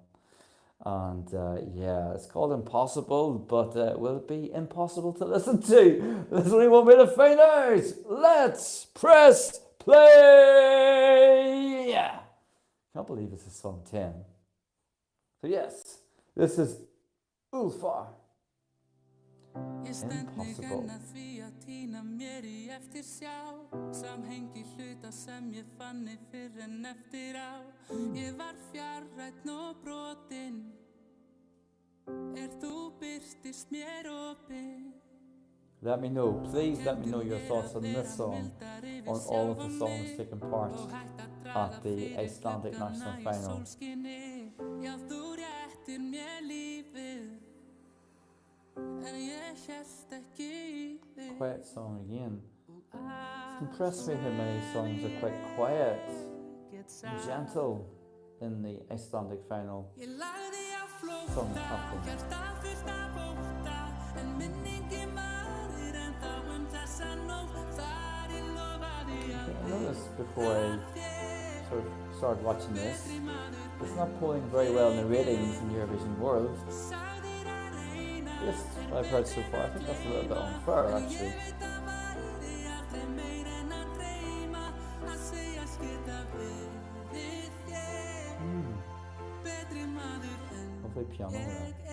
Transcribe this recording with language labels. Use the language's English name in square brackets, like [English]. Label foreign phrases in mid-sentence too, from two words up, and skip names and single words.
[English] And yeah, it's called Impossible, but will it be impossible to listen to? There's only one way to find out. Let's press play. Yeah. Can't believe this is song 10. So yes, this is Ulfar. [Icelandic] Ég stend mig Impossible. enn að því að týna mér í eftirsjá Samhengi hluta sem ég fann fyrr en eftir á Ég var fjarrænn og brotinn Þú birtist mér opinn [English] Let me know, please let me know your thoughts on this song, on all of the songs taking part at the Icelandic National Final. [Icelandic] Já, þú réttir mér lífið En ég hélt ekki í þig [English] Quiet song again. It's impressed me how many songs are quite quiet and gentle in the Icelandic final. [Icelandic] Ég lagði á flótta, Song happen. hjarta fullt af ótta En minningin maður ennþá þessa nótt Þar ég lofaði [English] I [Icelandic] að [English] noticed before I sort of started watching this, it's not pulling very well in the ratings in Eurovision World. Just what I've heard so far, I think that's a little bit unfair actually. Lovely piano there.